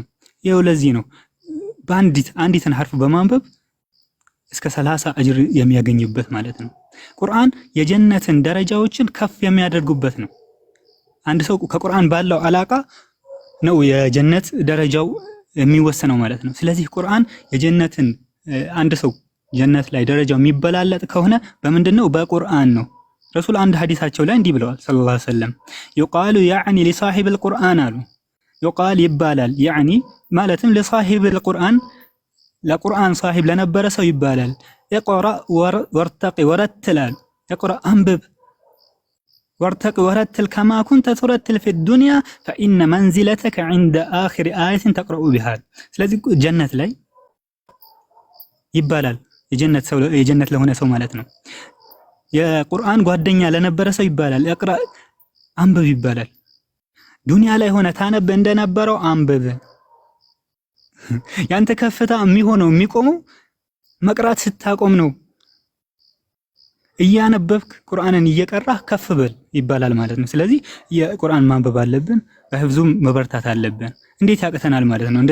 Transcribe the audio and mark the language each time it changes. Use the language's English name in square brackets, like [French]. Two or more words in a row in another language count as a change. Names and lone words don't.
[Amharic] ይኸው ለዚህ ነው አንዲትን ሐርፍ በማንበብ እስከ 30 አጅር የሚያገኝበት ማለት ነው። ቁርአን የጀነትን ደረጃዎችን ከፍ የሚያደርጉበት ነው። አንድ ሰው ከቁርአን ባለው አላቃ ነው የጀነት ደረጃው የሚወሰነው ማለት ነው። ስለዚህ ቁርአን የጀነትን አንድ ሰው ጀነት ላይ ደረጃው የሚበላለጥ ከሆነ በምንድነው? በቁርአን ነው። ረሱል አንድ ሐዲሳቸው ላይ እንዲህ ብለዋል [Arabic] صلى الله عليه وسلم يقال يعني لصاحب القرآن [Amharic] አሉ። يقال ይባላል يعني ማለትም [Arabic] لصاحب القرآن [Amharic] ለቁርአን صاحب ለነበረ ሰው ይባላል። [Arabic] اقرأ وارتقي ورتل اقرأ [Amharic] አንብብ [Arabic] وارتقي ورتل كما كنت ترتل في الدنيا فإن منزلتك عند آخر آية تقرأ بها [Amharic] ስለዚህ ጀነት ላይ ይባላል የጀነት ለሆነ ሰው ማለት ነው። የቁርአን ጓደኛ ለነበረ ሰው ይባላል እቅራ አንብብ ይባላል። ዱንያ ላይ ሆነ ታነብ እንደነበረው አንብብ። ያንተ ከፍታ የሚሆነው የሚቆመው መቅራት ስታቆም ነው። እያነበብክ ቁርአንን እየቀራህ ከፍ በል ይባላል ማለት ነው። ስለዚህ የቁርአን ማንበብ አለብን፣ በህፍዙም መበርታት አለብን። እንዴት ያቅተናል ማለት ነው?